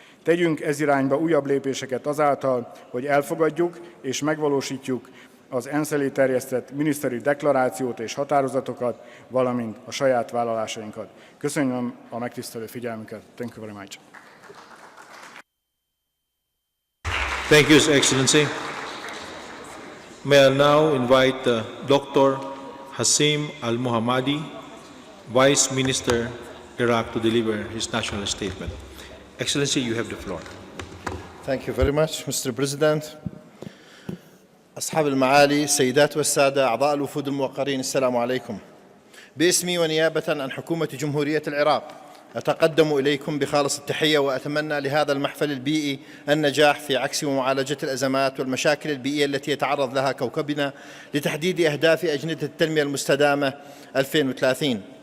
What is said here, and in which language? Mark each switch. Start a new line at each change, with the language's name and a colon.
Hungarian: Tegyünk ez irányba újabb lépéseket azáltal, hogy elfogadjuk és megvalósítjuk az ENSZ elé terjesztett miniszteri deklarációt és határozatokat, valamint a saját vállalásainkat. Köszönöm a megtisztelő figyelmüket.
English: Thank you very much. Thank you, His Excellency. May I now invite Dr. Hassim Al-Muhammadi, Vice Minister, Iraq, to deliver his national statement. Excellency, you have the floor. Thank you very much, Mr. President.
Arabic: أصحاب المعالي، السيدات والسادة أعضاء الوفود الموقرين، السلام عليكم. باسمي ونيابة عن حكومة جمهورية العراق أتقدم إليكم بخالص التحية وأتمنى لهذا المحفل البيئي النجاح في عكس ومعالجة الأزمات والمشاكل البيئية التي يتعرض لها كوكبنا لتحديد أهداف أجندة التنمية المستدامة 2030.